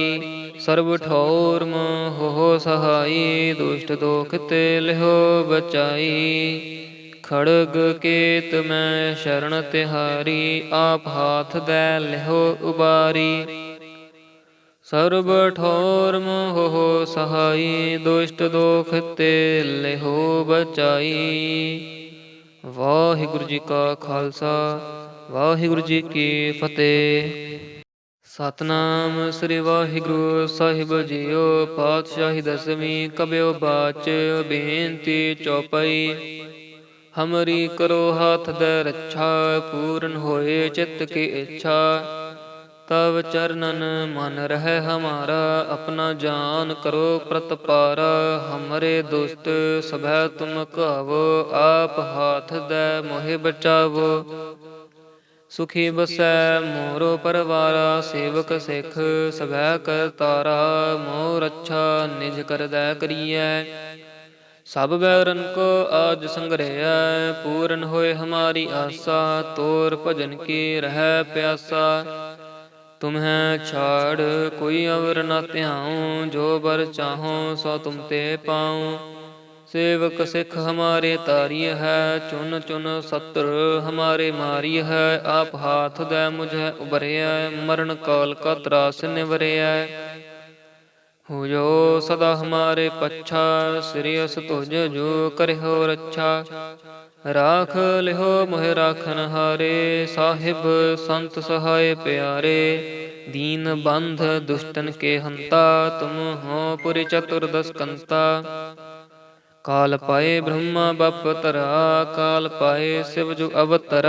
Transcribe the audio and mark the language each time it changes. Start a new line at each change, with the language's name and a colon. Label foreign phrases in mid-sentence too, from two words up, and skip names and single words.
Braj: सर्व ठौर हो सहाई दुष्ट दोख ते लिहो बचाई। खड़ग केत में शरण तिहारी आप हाथ दै लिहो उबारी। सर्व ठौर मोह सहाई दुष्ट दोख ते लिहो बचाई।
Punjabi: ਵਾਹਿਗੁਰੂ ਜੀ ਕਾ ਖਾਲਸਾ ਵਾਹਿਗੁਰੂ ਜੀ ਕੀ ਫਤਿਹ। ਸਤਨਾਮ ਸ੍ਰੀ ਵਾਹਿਗੁਰੂ ਸਾਹਿਬ ਜੀਓ।
Braj: ਪਾਤਸ਼ਾਹੀ ਦਸਵੀਂ ਕਬਿਓ ਬਾਚ ਬੇਨਤੀ ਚੌਪਈ। ਹਮਰੀ ਕਰੋ ਹਾਥ ਦੇ ਰੱਛਾ ਪੂਰਨ ਹੋਏ ਚਿੱਤ ਕੀ ਇੱਛਾ। तब चरणन मन रह हमारा अपना जान करो प्रतपारा। हमरे दुष्ट सभै तुम कहवो आप हाथ दे मोहि बचावो। सुखी बसै मोरो परवारा सेवक सिख सभै कर तारा। मोर रक्षा निज कर दै करियै सब बैरन को आज संग्रह। पूरन होए हमारी आशा तोर भजन की रह प्यासा। तुम्हें छाड़ कोई अवर न त्याऊं जो बर चाहो सो तुम ते पाऊं। सेवक सिख हमारे तारिय है चुन चुन शत्रु हमारे मारिय है। आप हाथ दे मुझे उबरिय मरण काल का त्रास निवरिय। हो जो सदा हमारे पच्छा श्रेयस तुझ जो करहो रक्षा। राख लिहो मोहि राखन हारे साहिब संत सहाय प्यारे। दीन बंध दुष्टन के हंता तुम हो पुरि चतुर्दश कंता। काल पाए ब्रह्मा बप तरा काल पाए शिव जो अवतरा।